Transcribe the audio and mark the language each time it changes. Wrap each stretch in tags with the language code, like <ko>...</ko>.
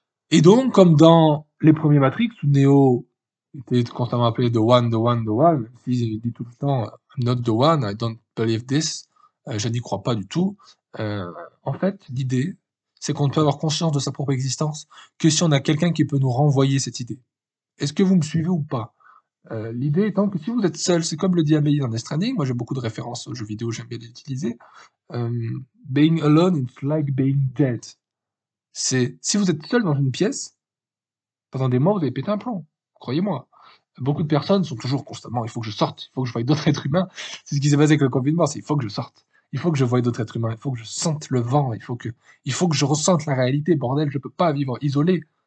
<fr>Et donc, comme dans les premiers Matrix, où Neo était constamment appelé The One, The One, The One, même s'il dit tout le temps</fr> <en>I'm not the one, I don't believe this,</en> <fr>je n'y crois pas du tout. Euh, En fait, l'idée, c'est qu'on ne peut avoir conscience de sa propre existence que si on a quelqu'un qui peut nous renvoyer cette idée. Est-ce que vous me suivez ou pas? L'idée étant que si vous êtes seul, c'est comme le dit Amélie dans Death Stranding, moi j'ai beaucoup de références aux jeux vidéo, j'aime bien les utiliser.</fr> <en>Being alone, it's like being dead.</en> <fr>C'est si vous êtes seul dans une pièce, pendant des mois, vous avez pété un plomb. Croyez-moi. Beaucoup de personnes sont toujours constamment, il faut que je sorte, il faut que je voie d'autres êtres humains. C'est ce qui s'est passé avec le confinement, c'est il faut que je sorte. Il faut que je voie d'autres êtres humains, il faut que je sente le vent, il faut que je ressente la réalité, bordel, je peux pas vivre isolé.</fr>